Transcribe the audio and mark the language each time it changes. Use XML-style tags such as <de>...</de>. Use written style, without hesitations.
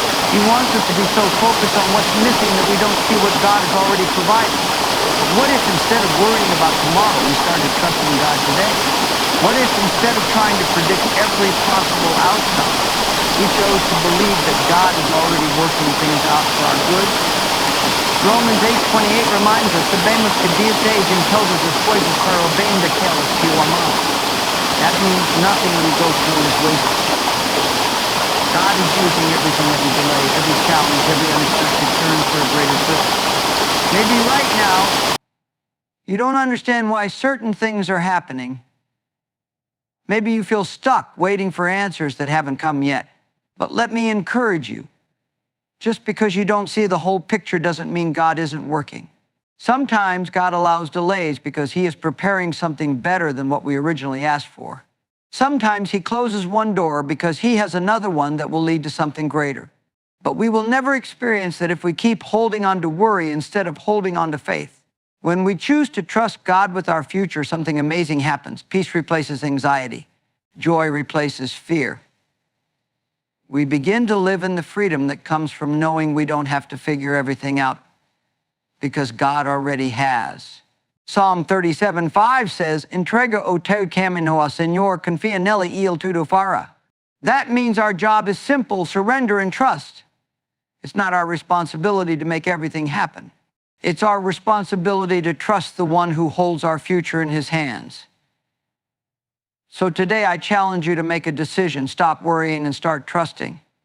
<en>He wants us to be so focused on what's missing that we don't see what God has already provided. But what if instead of worrying about tomorrow, we started trusting God today? What if instead of trying to predict every possible outcome, we chose to believe that God is already working things out for our good? Romans 8:28 reminds us,</en> <pt>"Sabemos que dias em todas as coisas para o bem daqueles que o amam."</pt> <en>That means nothing we go through is wasted. God is using everything that we delay, every challenge, every unexpected turn for a greater good. Maybe right now, you don't understand why certain things are happening. Maybe you feel stuck waiting for answers that haven't come yet. But let me encourage you. Just because you don't see the whole picture doesn't mean God isn't working. Sometimes God allows delays because he is preparing something better than what we originally asked for. Sometimes he closes one door because he has another one that will lead to something greater. But we will never experience that if we keep holding on to worry instead of holding on to faith. When we choose to trust God with our future, something amazing happens. Peace replaces anxiety. Joy replaces fear. We begin to live in the freedom that comes from knowing we don't have to figure everything out because God already has. Psalm 37:5 says,</en> <pt>"Entrega o teu caminho ao Senhor, confia nele e ele tudo fará."</pt> <en>That means our job is simple, surrender and trust. It's not our responsibility to make everything happen. It's our responsibility to trust the one who holds our future in his hands. So today I challenge you to make a decision. Stop worrying and start trusting.</en>